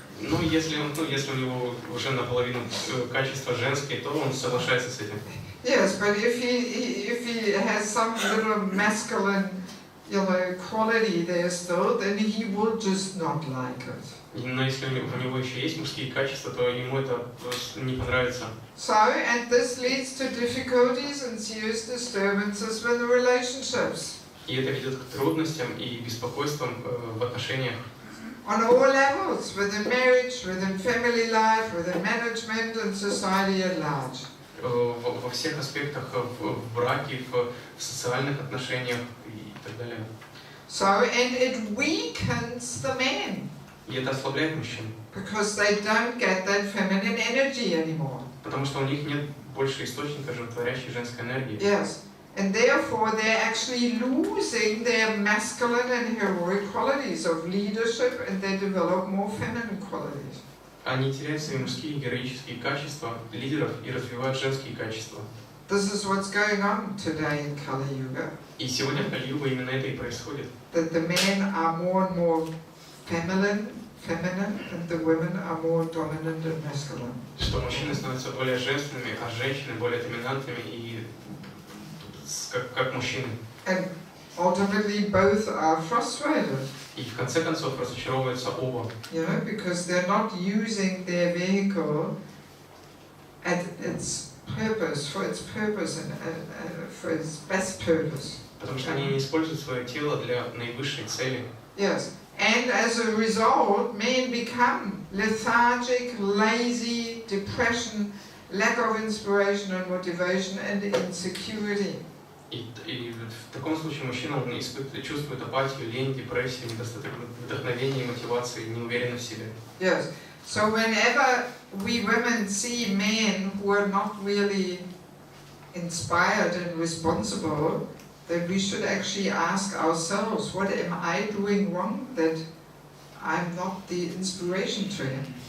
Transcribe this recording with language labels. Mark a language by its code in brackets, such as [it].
[ru] Ну, если у него уже наполовину качества женские, то он соглашается с этим. [en] Yes, but if he has some little masculine, quality there still, then he will just not like it. [ru] Но если у него еще есть мужские качества, то ему это не понравится. [en] So, and this leads to difficulties and serious disturbances with the relationships. [ru] И это ведет к трудностям и беспокойствам в отношениях. [en] On all levels, within marriage, within family life, within management and society at large. [ru] Во всех аспектах, в браке, в социальных отношениях и так далее. [en] So, and it weakens the men. [ru] И это ослабляет мужчин. [en] Because they don't get that feminine energy anymore. [ru] Потому что у них нет больше источника животворящей женской энергии. [en] Yes. And therefore they're actually losing their masculine and heroic qualities of leadership, and they develop more feminine qualities. [ru] Они теряют свои мужские героические качества лидеров и развивают женские качества. [en] This is what's going on today in Kali Yuga. [ru] И сегодня в Кали-югу именно это и происходит. [en] That the men are more and more feminine and the women are more dominant and masculine. [ru] Что мужчины становятся более женственными, а женщины более доминантными и как мужчины. [en] And ultimately both are frustrated. [ru] И в конце концов разочаровываются оба. [en] You know, because they're not using their vehicle at its purpose, for its purpose and for its best purpose. [ru] Потому что они не используют свое тело для наивысшей цели. [en] Yes. And as a result, men become lethargic, lazy, depression, lack of inspiration and motivation, and insecurity. [ru] И в таком случае мужчина чувствует апатию, лень, депрессию, недостаток вдохновения, мотивации, неуверенность в себе. [en] Yes. So whenever we women see men who are not really inspired and responsible, then we should actually ask ourselves, what am I doing wrong that I'm not the inspiration to him?